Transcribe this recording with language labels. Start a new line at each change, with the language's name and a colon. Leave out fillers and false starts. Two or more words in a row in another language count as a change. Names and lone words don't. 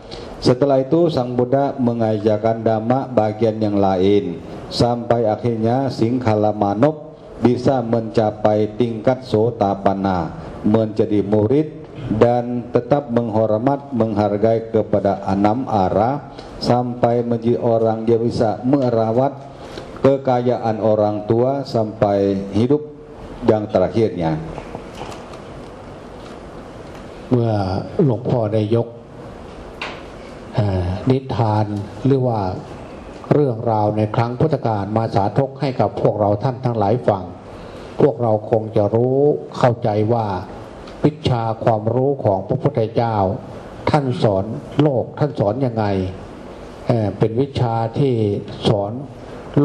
Indonesian: Setelah itu sang Buddha mengajarkan dhamma bagian yang lain, sampai akhirnya Singkhala Manop bisa mencapai tingkat Sotapanna, menjadi murid dan tetap menghormat, menghargai kepada 6 arah sampai menjadi orang yang bisa merawat kekayaan orang tua sampai hidup yang terakhirnya.
Thai: เมื่อหลวงพ่อได้ยกนิทานหรือว่าเรื่องราวในครั้งพุทธกาลมาสาธกให้กับพวกเราท่านทั้งหลายฟังพวกเราคงจะรู้ เข้าใจว่าวิชาความรู้ของพระพุทธเจ้าท่านสอนโลกท่านสอนยังไงเป็นวิชาที่สอนโล